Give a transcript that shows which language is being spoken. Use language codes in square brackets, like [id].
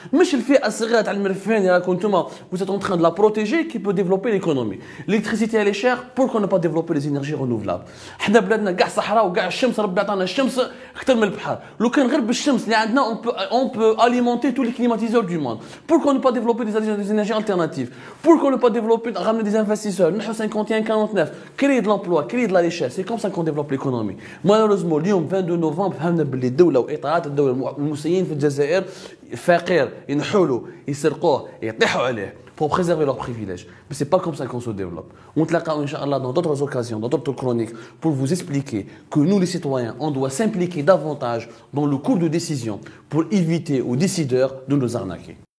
[ar] مش الفئه الصغيره تاع المرفهين اللي راكم نتوما [fr] vous êtes en train de la protéger qui peut développer l'économie. L'électricité elle est chère, pourquoi ne pas développer les énergies renouvelables؟ [ar] حنا بلادنا كاع صحراء وكاع الشمس، ربي عطانا الشمس اكثر من البحر. لو كان غير بالشمس اللي عندنا [fr] on peut alimenter tous les climatiseurs du monde. Pourquoi ne pas développer des énergies alternatives? Pourquoi ne pas développer, ramener des investisseurs? نحو 51-49 créer de l'emploi, créer de la richesse. C'est comme ça qu'on développe l'économie. Malheureusement [ar] اليوم 22 نوفمبر فهمنا باللي الدوله واطارات الدوله المسيين في الجزائر فقير ينحولوا يسرقوه يطيحوا عليه [fr] pour préserver leurs privilèges. Mais c'est pas comme ça qu'on se développe. On te l'accorde, Inch'Allah, dans d'autres occasions, dans d'autres chroniques, pour vous expliquer que nous, les citoyens, on doit s'impliquer davantage dans le cours de décision pour éviter aux décideurs de nous arnaquer.